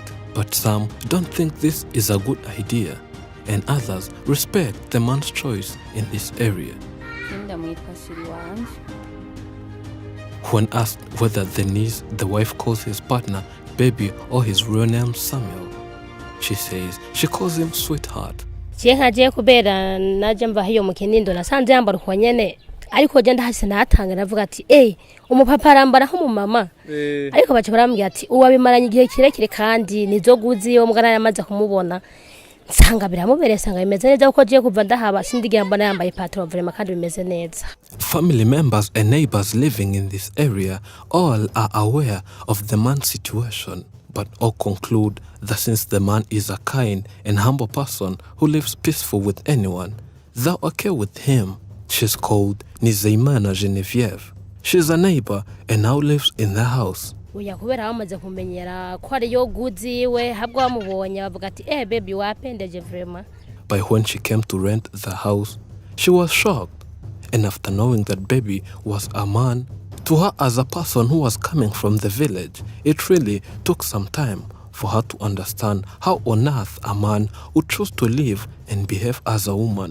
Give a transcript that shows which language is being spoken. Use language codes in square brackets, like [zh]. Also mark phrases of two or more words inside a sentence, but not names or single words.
[en] But some don't think this is a good idea. And others respect the man's choice in this area. When asked whether the niece the wife calls his partner baby or his real name Samuel, she says she calls him sweetheart. [rn] ariko je ndahise natanga navuga ati umupapa arambara nk'umumama ariko baca barambwira ati uwabimaranye igihe kirekire kandi nizoguzi yo mugana yamaze kumubona nsanga biramubereye sanga bimeze neza uko je kuva ndahaba sindigira mbona yambaye [fr] patron vraiment [rn] kandi bimeze neza. [en] Family members and neighbors living in this area all are aware of the man's situation, but all conclude that since the man is a kind and humble person who lives peaceful with anyone, they're okay with him. She's called Nizeyimana Genevieve. She's a neighbor and now lives in the house. [rn] Uya kubera bamaze kumenyera ko ari yo guziwe habwo bamubonye bavuga ati baby wapendeje vraiment. [en] But when she came to rent the house, she was shocked. And after knowing that baby was a man, to her as a person who was coming from the village, it really took some time for her to understand how on earth a man would choose to live and behave as a woman.